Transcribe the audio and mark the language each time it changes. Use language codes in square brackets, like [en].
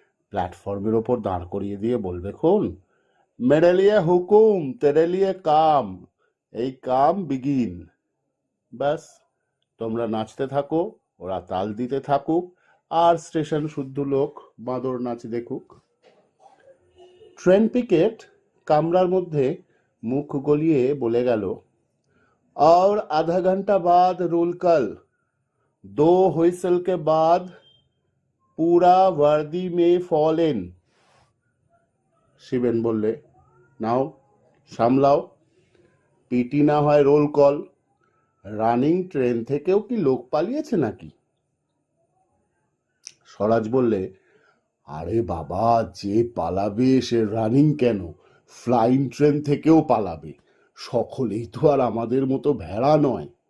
[bn] প্ল্যাটফর্মের ওপর দাঁড় করিয়ে দিয়ে বলবে, [hi] খুন মেরে লিয়ে হুকুম তেরে লিয়ে কাম, [bn] এই কাম বিগিন। ব্যাস, তোমরা নাচতে থাকো, ওরা তাল দিতে থাকুক, আর স্টেশন শুদ্ধ লোক বাঁদর নাচ দেখুক। ট্রেন পিকেট কামরার মধ্যে মুখ গলিয়ে বলে গেল, [hi] और आधा घंटा बाद रूल कल 2 हुइसल के बाद पूरा वर्दी में फॉल इन। [bn] শিবেন বললে, নাও সামলাও, পিটি না হয় রোল কল, রানিং ট্রেন থেকেও কি লোক পালিয়েছে নাকি? স্বরাজ বললে, আরে বাবা, যে পালাবে সে রানিং কেন, ফ্লাইং ট্রেন থেকেও পালাবে, সকলেই তো আর আমাদের মতো ভেড়া নয়।